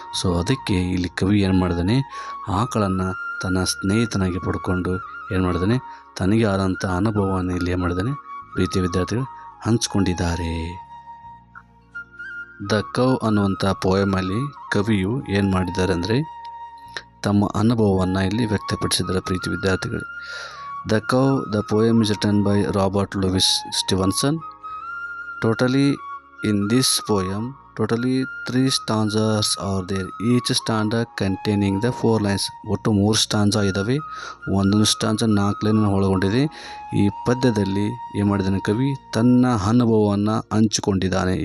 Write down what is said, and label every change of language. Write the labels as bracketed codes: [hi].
[kn] So ಅದಕ್ಕೆ ಇಲ್ಲಿ ಕವಿ ಏನು ಮಾಡಿದಾನೆ, ಆಕಳನ್ನು ತನ್ನ ಸ್ನೇಹಿತನಾಗಿ ಪಡ್ಕೊಂಡು ಏನು ಮಾಡಿದಾನೆ, ತನಗೆ ಆದಂಥ ಅನುಭವವನ್ನು ಇಲ್ಲಿ ಏನು ಮಾಡಿದಾನೆ ಪ್ರೀತಿಯ ವಿದ್ಯಾರ್ಥಿಗಳು ಹಂಚ್ಕೊಂಡಿದ್ದಾರೆ. ದ ಕೌ ಅನ್ನುವಂಥ ಪೋಯಮಲ್ಲಿ ಕವಿಯು ಏನು ಮಾಡಿದ್ದಾರೆ ಅಂದರೆ ತಮ್ಮ ಅನುಭವವನ್ನು ಇಲ್ಲಿ ವ್ಯಕ್ತಪಡಿಸಿದ್ದಾರೆ ಪ್ರೀತಿ ವಿದ್ಯಾರ್ಥಿಗಳು. [en] The cow, the poem is written by Robert Louis Stevenson. In this poem, totally 3 stanzas are there, each stanza containing the 4 lines. [kn] ಒಟ್ಟು 3 ಸ್ಟಾಂಜಾ ಇದ್ದಾವೆ, ಒಂದೊಂದು ಸ್ಟಾಂಜಾ 4 ಲೈನನ್ನು ಒಳಗೊಂಡಿದೆ. ಈ ಪದ್ಯದಲ್ಲಿ ಏನು ಮಾಡಿದ್ದಾನೆ ಕವಿ, ತನ್ನ ಅನುಭವವನ್ನು ಹಂಚಿಕೊಂಡಿದ್ದಾನೆ.